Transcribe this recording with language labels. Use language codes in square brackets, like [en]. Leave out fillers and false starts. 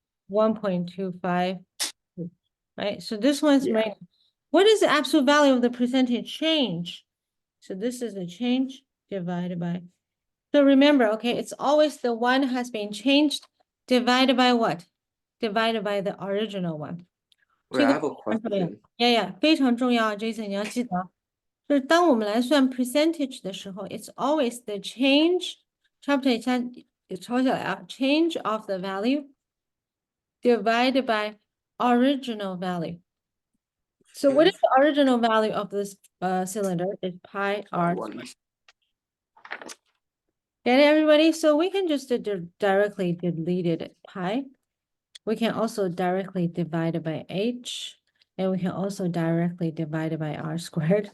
[en] 1.25. Right. So this one's Yeah. right. What is the absolute value of the percentage change? So this is the change divided by. So remember, okay, it's always the one has been changed divided by what? Divided by the original one. Wait, I [zh] 这个 [en] have a [zh] 非常重要 [en] question. [zh] ，非常重要，Jason，你要记得，就是当我们来算 percentage 的时候， [en] it's always the change， [zh] 差不多一下也抄下来啊， [en] change of the value divided by original value. So what is the original value of this cylinder? It's pi r. One. Get it, everybody? So we can just directly delete it pi. We can also directly divide it by h. And we can also directly divide it by r squared.